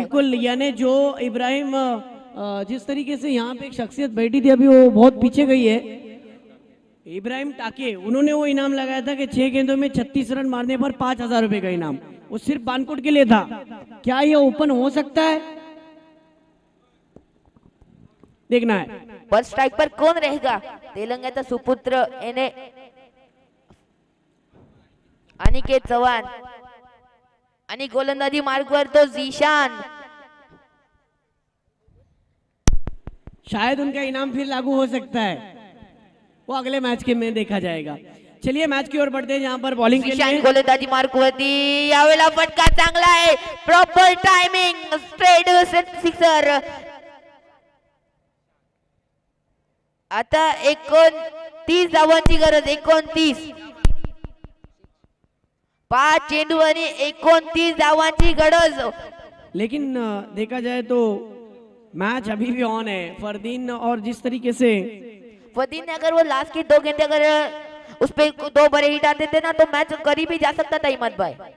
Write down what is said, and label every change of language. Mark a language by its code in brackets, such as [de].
[hi] बिल्कुल, यानी जो इब्राहिम जिस तरीके से यहाँ पे एक शख्सियत बैठी थी अभी वो बहुत पीछे गई है। इब्राहिम टाके उन्होंने वो इनाम लगाया था कि 6 गेंदों में 36 रन मारने पर 5,000 रुपए का इनाम, वो सिर्फ बानकोट के लिए था। क्या ये ओपन हो सकता है, देखना है। पर स्ट्राइक पर कौन रहेगा? [mr] तेलंगाना सुपुत्र इन्हें अनिकेत चव्हाण आणि गोलंदाजी मार्गवर तो जीशान। [hi] शायद उनका इनाम फिर लागू हो सकता है, वो अगले मैच के में देखा जाएगा। चलिए मैच की ओर बढ़ते हैं जहां पर बॉलिंग के जीशान लिए [mr] गोलंदाजी मार्गवरती, यावेळेला फटका चांगला आहे, प्रॉपर टायमिंग, स्ट्रेट सिक्सर। आता 29 धावांची गरज, 29 5 चेंडू आणि 29 धावांची गरज। [hi] लेकिन देखा जाए तो मैच अभी भी ऑन है। फरदीन और जिस तरीके से फरदीन ने अगर वो लास्ट की 2 गेंदे अगर उस पे 2 बड़े हिट आते थे ना तो मैच करीब ही जा सकता था हिम्मत भाई।